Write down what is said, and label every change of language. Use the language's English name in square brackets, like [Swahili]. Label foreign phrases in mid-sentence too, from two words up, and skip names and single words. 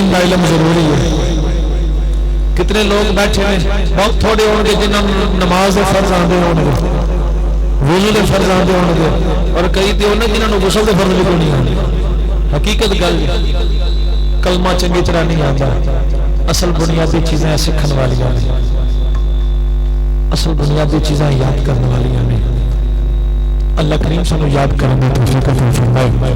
[Urdu] علم ضروری ہے. [Punjabi] کتنے لوگ بیٹھے ہیں بہت تھوڑے ہون گے جنہوں نے نماز دے فرض آندے ہون گے, وضو دے فرض آندے ہون گے, اور کئی تے ہونے جنہوں نے غسل دے فرض بھی نہیں آندے. حقیقت گل کلمہ چنگی طرح نہیں آتا. [Urdu] اصل بنیادی چیزیں سکھن والی ہیں, اصل بنیادی چیزیں یاد کرنے والی ہیں. اللہ کریم سانو یاد کرنے کی توفیق عطا فرمائے.